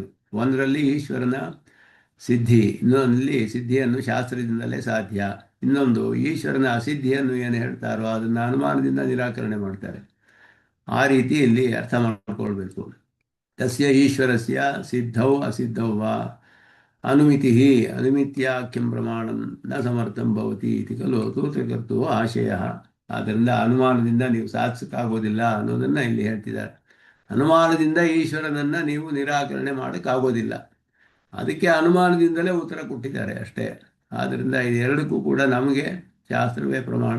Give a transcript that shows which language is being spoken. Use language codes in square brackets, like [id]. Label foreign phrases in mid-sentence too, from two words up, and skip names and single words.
[kn] ಒಂದರಲ್ಲಿ ಈಶ್ವರನ ಸಿದ್ಧಿ, ಇನ್ನೊಂದಲ್ಲಿ ಸಿದ್ಧಿಯನ್ನು ಶಾಸ್ತ್ರದಿಂದಲೇ ಸಾಧ್ಯ. ಇನ್ನೊಂದು ಈಶ್ವರನ ಅಸಿದ್ಧಿಯನ್ನು ಏನು ಹೇಳ್ತಾರೋ ಅದನ್ನು ಅನುಮಾನದಿಂದ ನಿರಾಕರಣೆ ಮಾಡ್ತಾರೆ. ಆ ರೀತಿ ಇಲ್ಲಿ ಅರ್ಥ ಮಾಡಿಕೊಳ್ಬೇಕು. [sa] ತಸ್ಯ ಈಶ್ವರಸ್ಯ ಸಿದ್ಧೌ ಅಸಿದ್ಧೌ ವಾ ಅನುಮಿತಿ ಅನುಮಿತ್ಯಾಖ್ಯಂ ಪ್ರಮಾಣಂ ನ ಸಮರ್ಥಂ ಭವತಿ ಇತಿ ಖಲು ಸೂತ್ರಕರ್ತುಃ ಆಶಯ. [kn] ಆದ್ದರಿಂದ ಅನುಮಾನದಿಂದ ನೀವು ಸಾಧಿಸೋಕ್ಕಾಗೋದಿಲ್ಲ ಅನ್ನೋದನ್ನು ಇಲ್ಲಿ ಹೇಳ್ತಿದ್ದಾರೆ. ಅನುಮಾನದಿಂದ ಈಶ್ವರನನ್ನು ನೀವು ನಿರಾಕರಣೆ ಮಾಡೋಕ್ಕಾಗೋದಿಲ್ಲ, ಅದಕ್ಕೆ ಅನುಮಾನದಿಂದಲೇ ಉತ್ತರ ಕೊಟ್ಟಿದ್ದಾರೆ ಅಷ್ಟೇ. ಆದ್ದರಿಂದ ಇದೆರಡಕ್ಕೂ ಕೂಡ ನಮಗೆ ಶಾಸ್ತ್ರವೇ ಪ್ರಮಾಣ.